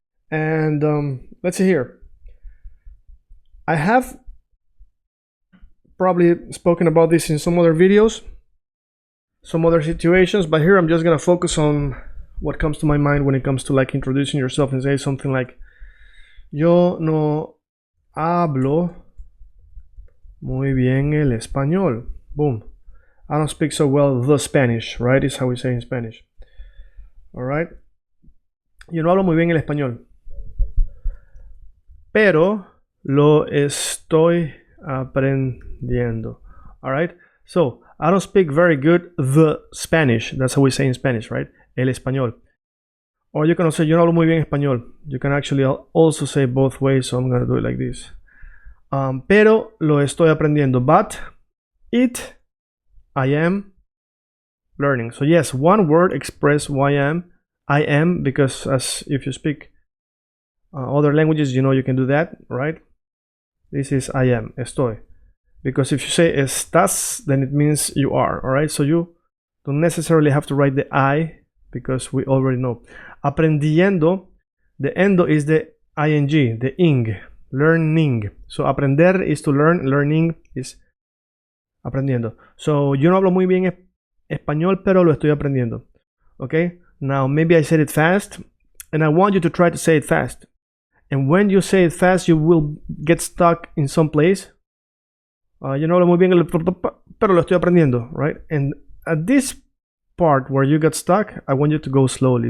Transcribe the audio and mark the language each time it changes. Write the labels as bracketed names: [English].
[English] And let's see here. I have probably spoken about this in some other videos, some other situations, but here I'm just gonna focus on what comes to my mind when it comes to like introducing yourself and say something like, [Spanish] yo no hablo muy bien el español. [English] Boom. I don't speak so well the Spanish, right? Is how we say in Spanish. All right. [Spanish] Yo no hablo muy bien el español, pero lo estoy aprendiendo. [English] All right. So I don't speak very good the Spanish. That's how we say in Spanish, right? [Spanish] El español. [English] Or you can also say [Spanish] yo no hablo muy bien español. [English] You can actually also say both ways. So I'm gonna do it like this. [Spanish] Pero lo estoy aprendiendo. [English] But I am learning. So yes, one word express why I am, because as if you speak other languages, you can do that, right? This is I am, estoy. Because if you say estás, then it means you are, all right? So you don't necessarily have to write the I, because we already know. Aprendiendo, the endo is the ing, the ing, learning. So aprender is to learn, learning is aprendiendo. [Spanish] So yo no hablo muy bien español, pero lo estoy aprendiendo. [English] Okay? Now maybe I said it fast, and I want you to try to say it fast. And when you say it fast, you will get stuck in some place. [Spanish] Yo no hablo muy bien, pero lo estoy aprendiendo, right? [English] And at this part where you get stuck, I want you to go slowly.